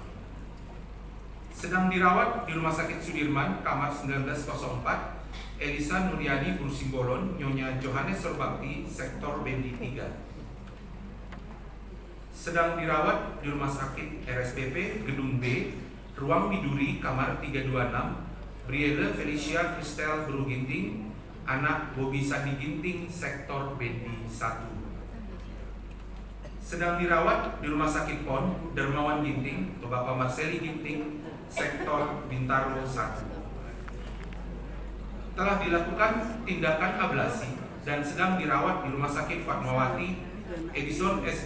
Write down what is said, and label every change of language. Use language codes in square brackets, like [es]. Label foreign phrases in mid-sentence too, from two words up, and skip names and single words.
[id] Sedang dirawat di Rumah Sakit Sudirman, kamar 1904, Elisa Nuryani Brusimbolon, Nyonya Johannes Sorbakti, sektor Bendi 3. Sedang dirawat di Rumah Sakit RSPP, Gedung B, Ruang Miduri, kamar 326, Brielle Felicia Kristel Bru Ginting, anak Bobi Sandi Ginting, sektor Bendi 1. Sedang dirawat di Rumah Sakit PON, Dermawan Ginting, Bapak Marceli Ginting, sektor Bintaro 1. Telah dilakukan tindakan ablasi dan sedang dirawat di Rumah Sakit Fatmawati Edison S.